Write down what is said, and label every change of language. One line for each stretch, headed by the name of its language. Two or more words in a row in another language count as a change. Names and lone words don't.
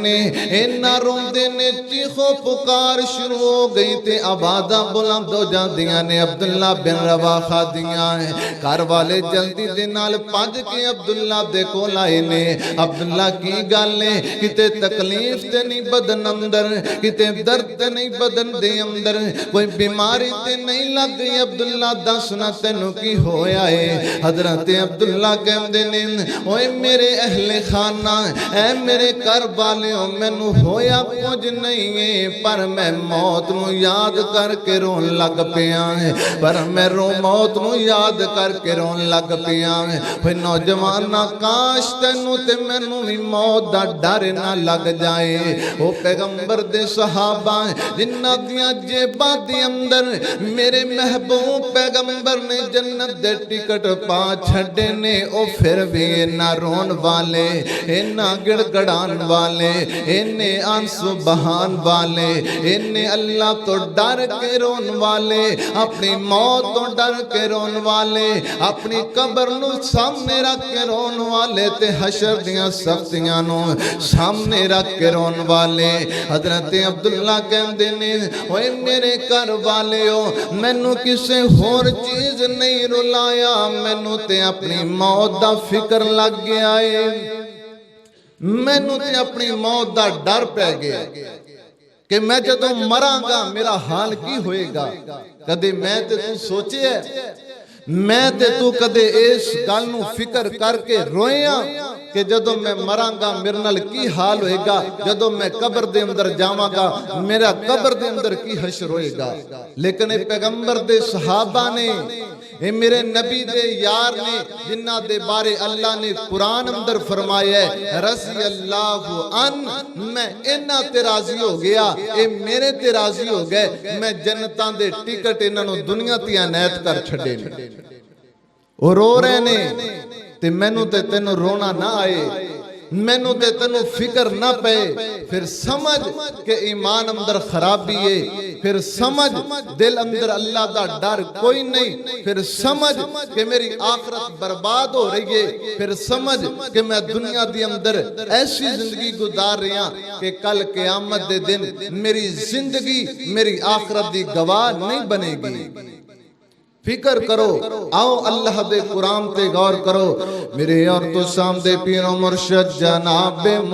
Punjabi: دینے چیخو پکار شروع ہو گئی تے آوازاں بلند ہو جاندیاں نے عبداللہ بن رواحہ دیاں گھر والے جلدی دے نال پج کے عبداللہ دے کول آئے نے عبداللہ کی گل نے کتے تکلیف تے نہیں بدن اندر کتے درد تے نہیں بدن دے اندر کوئی بیماری تے نہیں لگ گئی عبداللہ دسنا تینوں کی ہویا ہے حضرت عبداللہ کہندے نے اوے میرے اہل خانہ اے میرے گھر والیوں مینوں ہویا کچھ نہیں ہے پر میں موت نو یاد کر کے رون لگ پیا پر میں موت نو یاد کر کے رون لگ پیا پھر نوجوانہ کاش تینوں تے مینوں بھی موت دا ڈر نہ لگ جائے او پیغمبر دے صحابہ جنہ دیاں جیباں دے اندر میرے محبوب پیغمبر نے جنت دے ٹکٹ پا چھڑے نے او پھر بھی نہ رون والے نہ گڑ گڑان والے نے آنسو بہان والے نے اللہ تو ڈر کے رون والے اپنی موت تو ڈر کے رون والے اپنی قبر نو سامنے رکھ کے رون والے تے حشر دیاں سختیاں نو سامنے رکھ کے رون والے حضرت عبداللہ کہندے نے اوے میرے گھر والیو مینوں کسے ہور چیز نہیں رلایا مینوں تے اپنی موت دا فکر لگ گیا ہے مینوں تے اپنی موت دا ڈر پہ گیا کہ میں جدوں مراں گا میرا حال کی ہوئے گا کدے میں تے تو سوچے ہے میں تے تو کدے اس گل نو فکر کر کے رویاں کہ جدوں میں مراں گا میرے نال کی حال ہوئے گا جدوں میں قبر دے اندر جاواں گا میرا قبر دے اندر کی حشر ہوئے گا لیکن اے پیغمبر دے صحابہ نے اے میرے نبی دے یار نے جنہ دے بارے اللہ نے قرآن اندر فرمایا ہے رضی اللہ عنہ میں انہاں تے راضی ہو گیا اے میرے تے راضی ہو گئے میں جنتاں دے ٹکٹ انہاں نو دنیا تے عنایت کر چھڑے نے اور رو رہے نے تے مینوں تے تینوں رونا نہ آئے مینوں تے تینوں فکر نہ پے پھر سمجھ کہ ایمان اندر خرابی ہے پھر سمجھ دل اندر اللہ دا ڈر کوئی نہیں پھر سمجھ کہ میری آخرت برباد ہو رہی ہے پھر سمجھ کہ میں دنیا دی اندر ایسی زندگی گزار رہا کہ کل قیامت دے دن میری زندگی میری آخرت دی گواہ نہیں بنے گی فکر کرو آؤ اللہ دے قرآن تے غور کرو میرے اور تو سامنے پیر و مرشد جناب